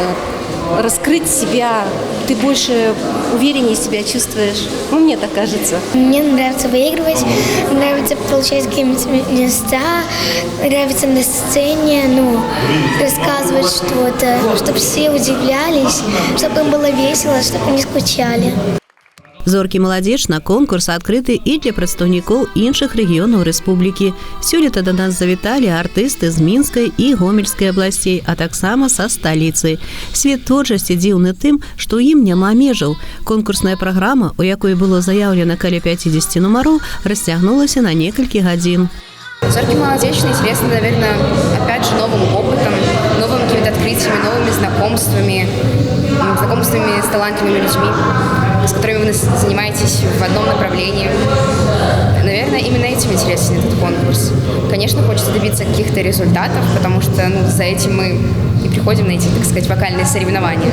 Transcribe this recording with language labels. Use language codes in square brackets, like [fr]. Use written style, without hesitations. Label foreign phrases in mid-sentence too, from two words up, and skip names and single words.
[ru] Раскрыть себя, ты больше увереннее себя чувствуешь. Ну, мне так кажется. Мне нравится выигрывать, нравится получать какие-то места, нравится на сцене, рассказывать что-то, чтобы все удивлялись, чтобы им было весело, чтобы не скучали. [be] Зоркі маладзечна конкурс адкрыты і для прадстаўнікоў іншых рэгіёнаў рэспублікі. Сёлета да нас завіталі артысты з Мінскай і Гомельскай абласцей, а таксама са сталіцы. Свет творчасці дзіўны тым, што ў ім няма межаў. Конкурсная праграма, у якой было заяўлена каля 50 нумароў, расцягнулася на некалькі гадзін. [ru] Зорки молодечные интересны, наверное, опять же, новым опытом, новыми какими-то открытиями, новыми знакомствами с талантливыми людьми, с которыми вы занимаетесь в одном направлении. Наверное, именно этим интересен этот конкурс. Конечно, хочется добиться каких-то результатов, потому что за этим мы и приходим на эти, так сказать, вокальные соревнования.